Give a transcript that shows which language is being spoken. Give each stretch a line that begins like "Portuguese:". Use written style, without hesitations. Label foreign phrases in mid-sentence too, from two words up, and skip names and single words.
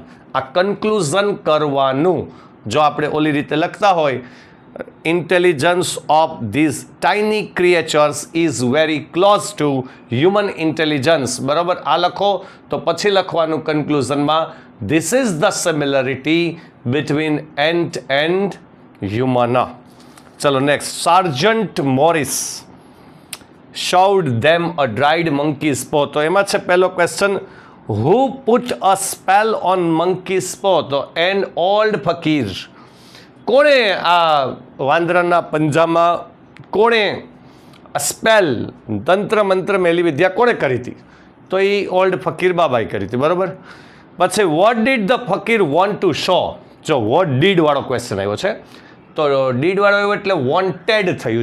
Gujarati: આ કન્ક્લુઝન કરવાનું. જો આપણે ઓલી રીતે લખતા હોય
English: intelligence of these tiny creatures is very close to human intelligence,
Gujarati: બરાબર, આ લખો. તો પછી લખવાનું કન્ક્લુઝનમાં
English: this is the similarity between ant and human.
Gujarati: ચલો નેક્સ્ટ.
English: સાર્જન્ટ મોરિસ showed them a dried monkey's paw.
Gujarati: તો એમાં છે પહેલો ક્વેશ્ચન,
English: who put a spell on monkey's paw? તો an old fakir.
Gujarati: કોણે આ વાંદરાના પંજામાં કોણે સ્પેલ, તંત્ર મંત્ર મેલી વિદ્યા કોણે કરી હતી? તો એ ઓલ્ડ ફકીર બાબાએ કરી હતી, બરાબર. પછી
English: what did the fakir want to show?
Gujarati: જો
English: what did
Gujarati: વાળો ક્વેશ્ચન આવ્યો છે તો ડીડ વાળો આવ્યો એટલે વોન્ટેડ થયું.